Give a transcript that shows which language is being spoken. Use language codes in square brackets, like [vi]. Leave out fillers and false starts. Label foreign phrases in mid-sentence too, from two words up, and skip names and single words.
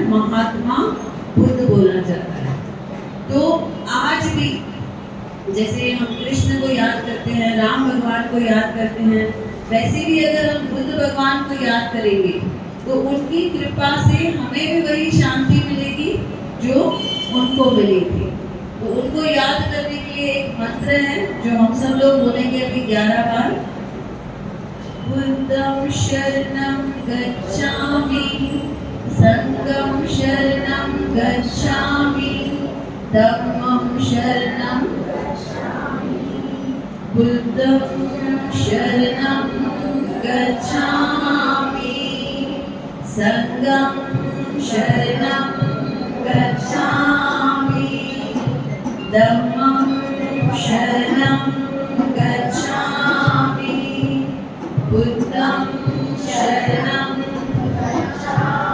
[hi] महात्मा बुद्ध बोला जाता है। तो आज भी जैसे हम कृष्ण को याद करते हैं, राम भगवान को याद करते हैं, वैसे भी अगर हम बुद्ध भगवान को याद करेंगे तो उनकी कृपा से हमें भी वही शांति मिलेगी जो उनको मिली थी। तो उनको याद करने के लिए एक मंत्र है जो हम सब लोग बोलेंगे अभी 11 बार। [pi] बुद्धं शरणं गच्छामि, संघं शरणं गच्छामि, धम्मं शरणं गच्छामि, बुद्धं शरणं गच्छामि, संघं शरणं गच्छामि, धम्मं शरणं गच्छामि, बुद्धं शरणं गच्छामि।